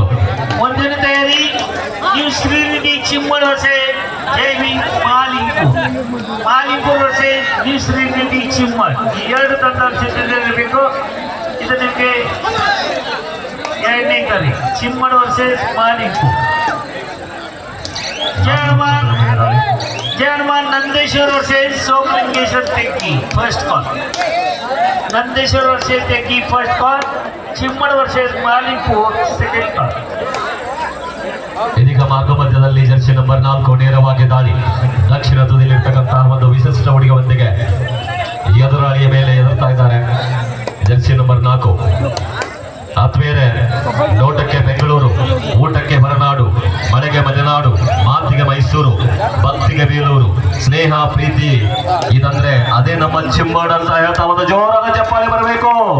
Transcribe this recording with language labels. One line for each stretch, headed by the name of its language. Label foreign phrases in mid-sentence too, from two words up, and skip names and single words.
Kannada: ಒಂದಿನ ತಯಾರಿ ನೀವು ಶ್ರೀನಿಧಿ ಚಿಮ್ಮಡ್ ವರ್ಷೆ ಜೈವಿ ಮಾಲಿಂಪುರ್ ವರ್ಷೆ ನೀವು ಶ್ರೀನಿಧಿ ಚಿಮ್ಮಡ್ ಈ ಎರಡು ತಂಡ ಸಿದ್ಧರಿರಬೇಕು. ಇದು ನಿಮಗೆ ಎರಡನೇ ಕರಿ ಚಿಮ್ಮಡ್ ವರ್ಷೆ ಮಾಲಿಂಪುರ್.
English: Jaihanuman Nandeshwar versus Somalingeshwar Tegi first call. Nandeshwar versus Tegi first call. Chimmad versus Malingpur second call.
Kannada: ಇದೀಗ ಮಾರ್ಗ ಮಧ್ಯದಲ್ಲಿ
English: jersey number
Kannada: 4 ನೇರವಾಗಿ ದಾಳಿ. ದಕ್ಷಿಣ ತುದಿಯಲ್ಲಿರ್ತಕ್ಕಂತಹ ಒಂದು ವಿಶಿಷ್ಟ ಹುಡುಗಿಯೊಂದಿಗೆ ಎದುರಾಳಿಯ ಮೇಲೆ ಎದುರ್ತಾ ಇದ್ದಾರೆ.
English: jersey number
Kannada: 4 ಆತ್ಮೀಯರೇ, ನೋಟಕ್ಕೆ ಬೆಂಗಳೂರು, ಊಟಕ್ಕೆ ಹೊರನಾಡು, ಮಳೆಗೆ ಮಲೆನಾಡು, ಮಾತಿಗೆ ಮೈಸೂರು, ಭಕ್ತಿಗೆ ಬೇಲೂರು, ಸ್ನೇಹ ಪ್ರೀತಿ ಇದಂದ್ರೆ ಅದೇ ನಮ್ಮ ಚಿಮ್ಮಡ್ ಅಂತ ಹೇಳ್ತಾ ಒಂದು ಜೋರಾದ ಚಪ್ಪಾಳೆ ಬರಬೇಕು.